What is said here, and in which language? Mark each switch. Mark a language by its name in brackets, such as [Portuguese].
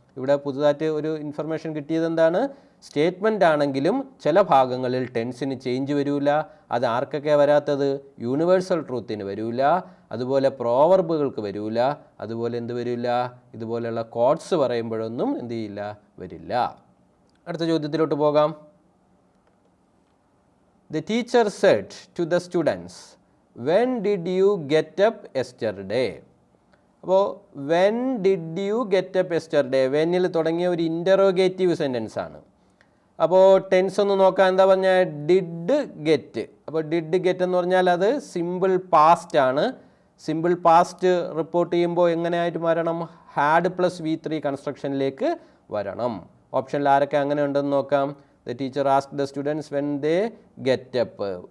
[Malayalam] ഇവിടെ പുതുതായിട്ട് ഒരു ഇൻഫർമേഷൻ കിട്ടിയത് എന്താണ്? സ്റ്റേറ്റ്മെൻ്റ് ആണെങ്കിലും ചില ഭാഗങ്ങളിൽ ടെൻസിന് ചേഞ്ച് വരില്ല. അത് ആർക്കൊക്കെ വരാത്തത്? യൂണിവേഴ്സൽ ട്രൂത്തിന് വരില്ല, അതുപോലെ പ്രോവർബുകൾക്ക് വരില്ല, അതുപോലെ എന്ത് വരില്ല? ഇതുപോലെയുള്ള കോഡ്സ് പറയുമ്പോഴൊന്നും എന്ത് ചെയ്യില്ല? വരില്ല. അടുത്ത ചോദ്യത്തിലോട്ട് പോകാം. [English] The teacher said to the students, when did you get up yesterday? [Malayalam] അപ്പോൾ [English] when did you get up yesterday? [Malayalam] വെന്നിൽ തുടങ്ങിയ ഒരു ഇൻ്ററോഗേറ്റീവ് സെൻറ്റൻസ് ആണ്. അപ്പോൾ ടെൻസ് ഒന്ന് നോക്കാം. എന്താ പറഞ്ഞാൽ? Did get. അപ്പോൾ ഡിഡ് ഗെറ്റ് എന്ന് പറഞ്ഞാൽ അത് സിമ്പിൾ പാസ്റ്റ് ആണ്. സിമ്പിൾ പാസ്റ്റ് റിപ്പോർട്ട് ചെയ്യുമ്പോൾ എങ്ങനെയായിട്ട് വരണം? ഹാഡ് പ്ലസ് V3 കൺസ്ട്രക്ഷനിലേക്ക് വരണം. ഓപ്ഷനിൽ ആരൊക്കെ അങ്ങനെ ഉണ്ടെന്ന് നോക്കാം. [English] The teacher asked the students when they get up.